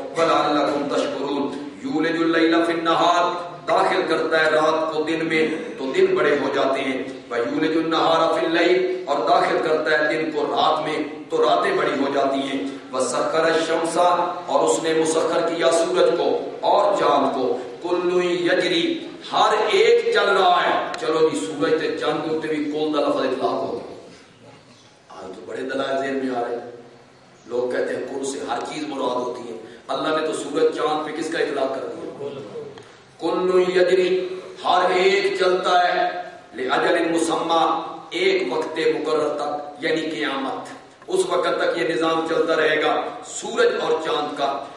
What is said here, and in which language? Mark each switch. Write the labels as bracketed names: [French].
[Arabic] وَلَعَلَّكُمْ تَشْكُرُونَ. یولج اللیل فی النہار، [Urdu] داخل کرتا ہے رات کو دن میں تو دن بڑے ہو جاتے ہیں. [Arabic] وَيُولِجُ النَّهَارَ فِي اللَّيْلِ، [Urdu] اور داخل کرتا ہے دن کو رات میں تو راتیں بڑی ہو جاتی ہیں. [Arabic] وَسَخَّرَ الشَّمْسَ، [Urdu] اور اس نے مسخر کیا سورج کو اور چاند کو. [Arabic] كُلٌّ يَجْرِي، [Urdu] ہر ایک چل رہا ہے. چلو جی سورج تے چاند کے اوپر بھی کل دا لفظ اطلاق ہو گیا. آج تو بڑے دلائل ذہن میں آ رہے ہیں. لوگ کہتے ہیں کل سے ہر چیز مراد ہوتی ہے. اللہ نے تو سورج چاند پہ کس کا اطلاق کر دیا؟ [Arabic] کل یجری، [Urdu] ہر ایک چلتا ہے. [Arabic] لأجل مسمى، [Urdu] ایک وقت مقرر تک، یعنی قیامت، اس وقت تک یہ نظام چلتا رہے گا سورج اور چاند کا.